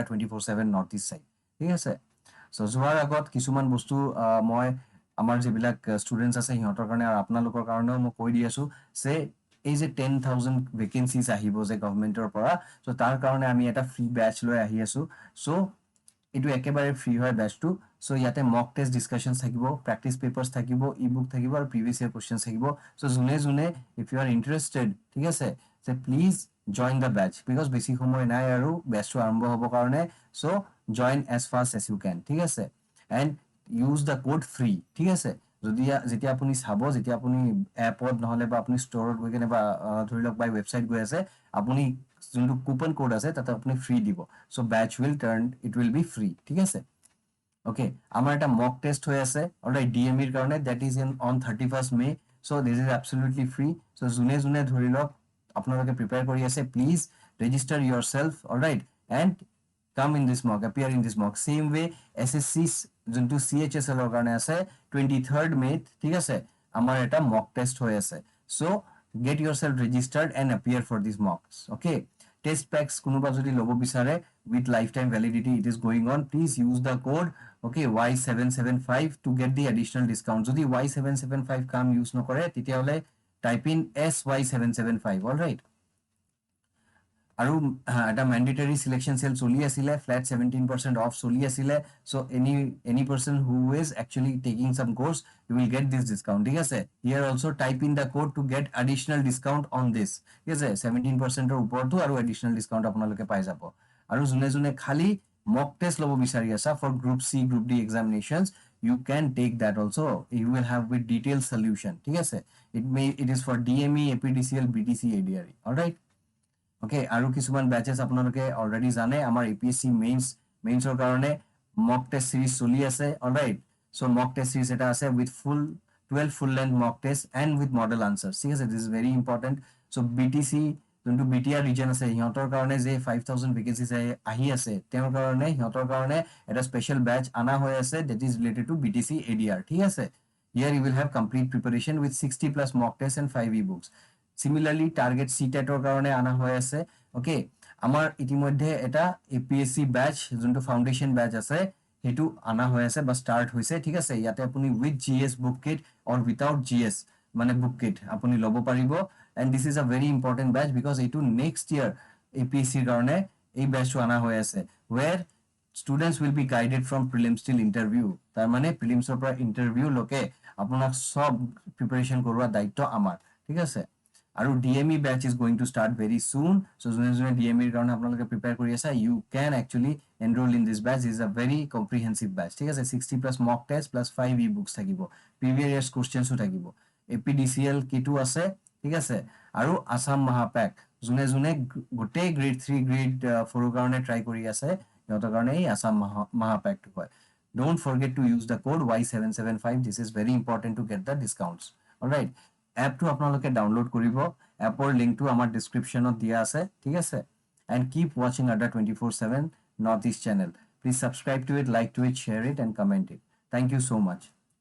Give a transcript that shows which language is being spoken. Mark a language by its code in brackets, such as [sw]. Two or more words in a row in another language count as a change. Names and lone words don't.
[as] 24/7 নৰ্থ ইষ্ট চাইড ঠিক আছে সো যোৱাৰ আগত কিছুমান বস্তু মই আমাৰ যিবিলাক ষ্টুডেণ্টছ আছে সিহঁতৰ কাৰণে আৰু আপোনালোকৰ কাৰণেও মই কৈ দি আছো যে এই যে 10,000 ভেকেঞ্চিজ আহিব যে গভৰ্ণমেণ্টৰ পৰা সো তাৰ কাৰণে আমি এটা [en] free batch [as] লৈ আহি আছো সো এইটো একেবাৰে ফ্ৰী হয় বেচটো সো ইয়াতে [en] mock test discussions [as] থাকিব [en] practice papers [as] থাকিব [en] e book [as] থাকিব আৰু [en] previous year questions [as] থাকিব সো যোনে [en] if you are interested [as] ঠিক আছে [en] so please join the batch because [as] বেছি সময় নাই আৰু batch আৰম্ভ হ'ব কাৰণে [en] so join as fast as you can [as] ঠিক আছে [en] and use the code free [as] ঠিক আছে যদি যেতিয়া আপুনি চাব যেতিয়া আপুনি এপত নহলে বা আপুনি ষ্টৰত গৈ কেনে বা ধৰি লওক বাই ওয়েবসাইট গৈ আছে আপুনি যোনটো কুপন কোড আছে তাতে আপুনি ফ্ৰী দিব [en] so batch will turn it will be free [as] ঠিক আছে okay আমাৰ এটা [en] mock test [as] হৈ আছে অলৰাইট DME ৰ কাৰণে [en] that is on 31st May so this is absolutely free so [as] জুনে জুনে ধৰি লওক আপোনালোকে প্ৰিপেয়াৰ কৰি আছে please [en] register yourself alright and come in this mock appear in this mock same way SSC [as] যোনটো CHSL ৰ কাৰণে আছে [en] 23rd May [as] ঠিক আছে আমাৰ এটা [en] mock test [as] হৈ আছে [en] so get yourself registered and appear for these mocks okay test packs [as] কোনোবা যদি লব বিচাৰে [en] with lifetime validity it is going on please use the code okay Y775 to get the additional discount [as] যদি Y775 কাম use নকৰে তেতিয়াহলে [en] type in SY775 all right [as] আৰু এটা [en] mandatory selection sale [as] চলি আছিল [en] flat 17% off [as] চলি আছিল [en] so any person who is actually taking some course you will get this discount [as] ঠিক আছে [en] here also type in the code to get additional discount on this [as] ঠিক আছে 17% ৰ ওপৰতো আৰু additional discount আপোনালোকে পাই যাব আৰু জুনে জুনে খালি [en] mock test [as] লব বিচাৰি আছা [en] for group C group D examinations you can take that also you will have with detailed solution ঠিক আছে it is for DME APDCL BTC ADRE all right okay [as] আৰু কিছুমান batches আপোনালোকে already জানে আমাৰ [en] APSc mains [as] ৰ কাৰণে [en] mock test series [as] চলি আছে [en] all right so mock test series [as] এটা আছে [en] with 12 full length mock test and with model answers ঠিক আছে this is very important so BTC [as] যোনটো BTR region আছে হিহঁতৰ কাৰণে যে 5000 vacancies আহি আছে তেওঁৰ কাৰণে হিহঁতৰ কাৰণে এটা special batch আনা হৈ আছে [en] that is related to BTC ADR ঠিক আছে here you will have complete preparation with 60 plus mock tests and 5 ebooks similarly target CTET [as] ৰ কাৰণে আনা হৈ আছে [en] okay [as] আমাৰ ইতিমধ্যে এটা [en] APSc batch যোনটো foundation batch [as] আছে হেতু আনা হৈ আছে বা স্টার্ট হৈছে ঠিক আছে ইয়াতে আপুনি [en] with GS book kit or without GS [as] মানে [en] book kit [as] আপুনি লব পাৰিব [en] and this is a very important batch because [as] এইটো next year APSc ৰ কাৰণে এই batch আনা হৈ আছে [en] where students will be guided from prelims till interview [as] তাৰ মানে prelims ৰ পৰা interview লকে আপোনাক সব preparation কৰোৱা দায়িত্ব আমাৰ ঠিক আছে আৰু [en] DME batch is going to start very soon so [as] জুনে জুনে DME ৰ কাৰণে আপোনালোকে প্ৰিপেয়াৰ কৰি আছে [en] you can actually enroll in this batch this is a very comprehensive batch [as] ঠিক আছে [en] 60 plus mock test plus 5 ebooks [as] থাকিব [en] previous years questions [as] ও থাকিব APDCL কিটো আছে ঠিক আছে আৰু [en] ASSAM MAHAPACK [as] জুনে জুনে গোটে grade 3 grade 4 ৰ কাৰণে ট্ৰাই কৰি আছে ইহঁতৰ কাৰণে এই ASSAM MAHAPACK টো হয় [en] don't forget to use the code Y775 this is very important to get the discounts all right [as] app to আপোনালোকে ডাউনলোড কৰিব appৰ লিংকটো আমাৰ ডেসক্ৰিপচনত দিয়া আছে ঠিক আছে [en] and keep watching Adda 24/7 Northeast channel please subscribe to it like to it share it and comment it thank you so much